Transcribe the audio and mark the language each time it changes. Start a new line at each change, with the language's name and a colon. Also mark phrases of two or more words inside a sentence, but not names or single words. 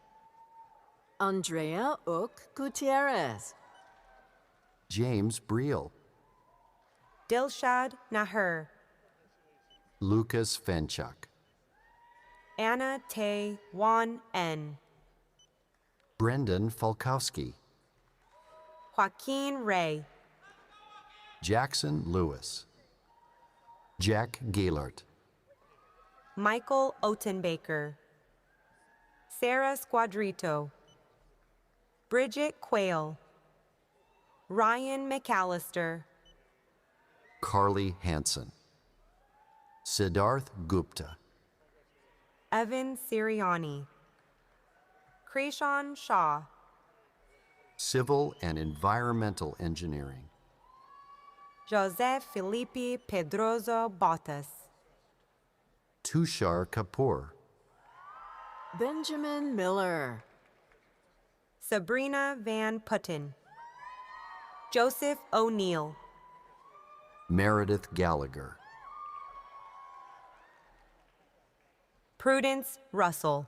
English: Andrea Oak Gutierrez. James Briel. Dilshad Nahur. Lucas Fenchuk. Anna Tay Wan N. Brendan Falkowski. Joaquin Ray. Jackson Lewis. Jack Gaylord. Michael Otenbaker. Sarah Squadrito. Bridget Quayle. Ryan McAllister. Carly Hansen. Siddharth Gupta. Evan Siriani. Krishan Shah. Civil and Environmental Engineering. Jose Felipe Pedroso Botas. Tushar Kapoor. Benjamin Miller. Sabrina Van Putten. Joseph O'Neill. Meredith Gallagher. Prudence Russell.